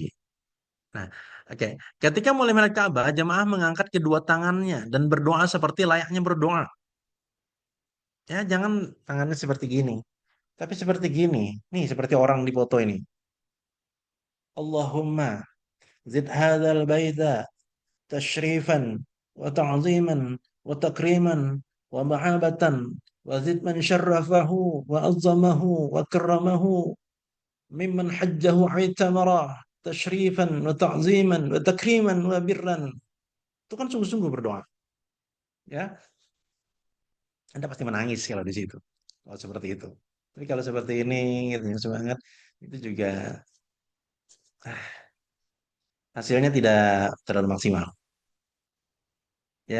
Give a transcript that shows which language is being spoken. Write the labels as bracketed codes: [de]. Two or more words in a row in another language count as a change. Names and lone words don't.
[id] Nah, oke. Ketika mulai melihat Ka'bah, jemaah mengangkat kedua tangannya dan berdoa seperti layaknya berdoa. Ya, jangan tangannya seperti gini. Tapi seperti gini. Nih, seperti orang di foto ini. [ar] اللهم زد هذا البيت تشريفا وتعظيما وتكريما ومهابة وزد من شرفه وعظمه وكرمه ممن حجه أو اعتمره تشريفا وتعظيما وتكريما وبرا. [id] Itu kan sungguh-sungguh berdoa, ya. Anda pasti menangis kalau di situ. Kalau seperti itu. Tapi kalau seperti ini gitu, yang semangat itu juga ah, hasilnya tidak terlalu maksimal, ya.